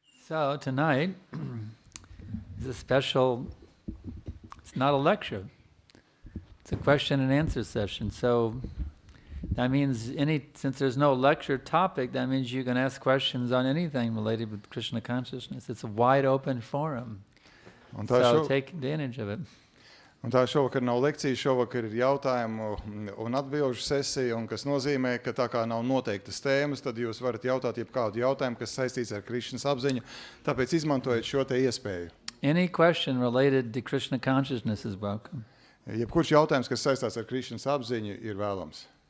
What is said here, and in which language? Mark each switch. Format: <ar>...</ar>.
<en>So tonight is a special, it's not a lecture, it's a question and answer session. So that means since there's no lecture topic, that means you can ask questions on anything related with Krishna consciousness. It's a wide open forum. So take advantage of it.</en> <lv>Un tā šovakar nav lekcija, šovakar ir jautājumu un atbilžu sesija, un kas nozīmē, ka tā kā nav noteiktas tēmas, tad jūs varat jautāt jebkādu jautājumu, kas saistīts ar Krishnas apziņu, tāpēc izmantojiet šo te iespēju.</lv> <en>Any question related to Krishna consciousness is welcome.</en> <lv>Jebkurš jautājums, kas saistās ar Krishnas apziņu, ir vēlams.</lv>